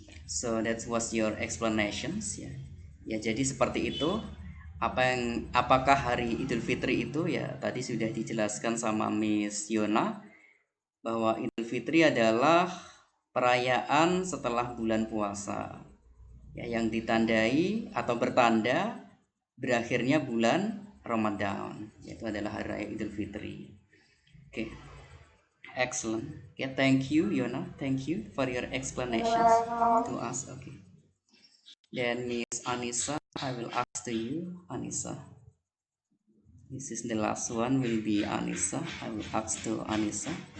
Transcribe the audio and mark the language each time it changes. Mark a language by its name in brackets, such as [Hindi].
[English] So that was your explanations ya. [Indonesian] Ya jadi seperti itu. Apakah hari Idul Fitri itu ya tadi sudah dijelaskan sama Miss Yona bahwa Idul Fitri adalah perayaan setelah bulan puasa. Ya, yang ditandai atau bertanda berakhirnya bulan Ramadan, yaitu adalah hari raya Idul Fitri. [English] Oke. Excellent. Okay, thank you, Yona. Thank you for your explanations to us. Okay. Then Miss Anissa, I will ask to you, Anissa. This is the last one. Will be Anissa. I will ask to Anissa.